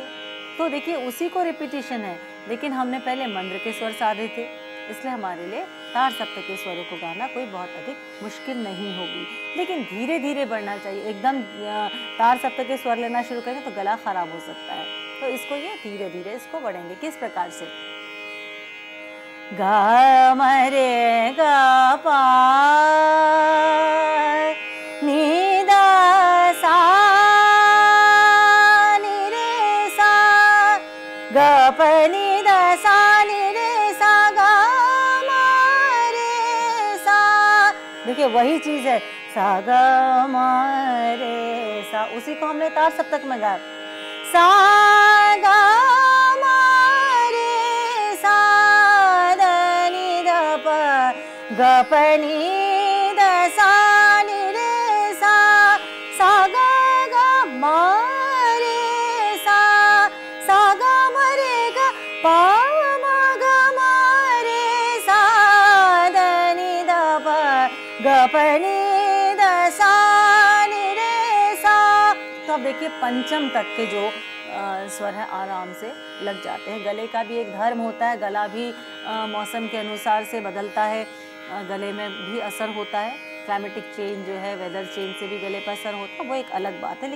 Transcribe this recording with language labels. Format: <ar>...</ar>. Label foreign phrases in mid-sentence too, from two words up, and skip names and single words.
<hi>तो देखिए उसी को रिपीटिशन है, लेकिन हमने पहले मंद्र के स्वर साधे थे, इसलिए हमारे लिए तार सप्तक के स्वरों को गाना कोई बहुत अधिक मुश्किल नहीं होगी। लेकिन धीरे धीरे बढ़ना चाहिए, एकदम तार सप्तक के स्वर लेना शुरू करेंगे तो गला खराब हो सकता है। तो इसको ये धीरे धीरे इसको बढ़ेंगे। किस प्रकार से? गा म रे गा पा नी द सा नी रे सा ग प नी द सा नी रे सा गा म रे सा। देखिए वही चीज है, सा ग म रे सा, उसी को हमने तार सप्तक में गाया। सा गा म रे सा द नी द प ग प नी द सा नी रे सा सा ग ग म रे सा सा ग म रे ग प म ग म ग प नि द सा नि रे सा। तो अब देखिए पंचम तक के जो स्वर है आराम से लग जाते हैं। गले का भी एक धर्म होता है, गला भी मौसम के अनुसार से बदलता है, गले में भी असर होता है।</hi> <en>climatic change</en> <hi>जो है,</hi> <en>weather change</en> <hi>से भी गले पर असर होता है, वो एक अलग बात है।</hi>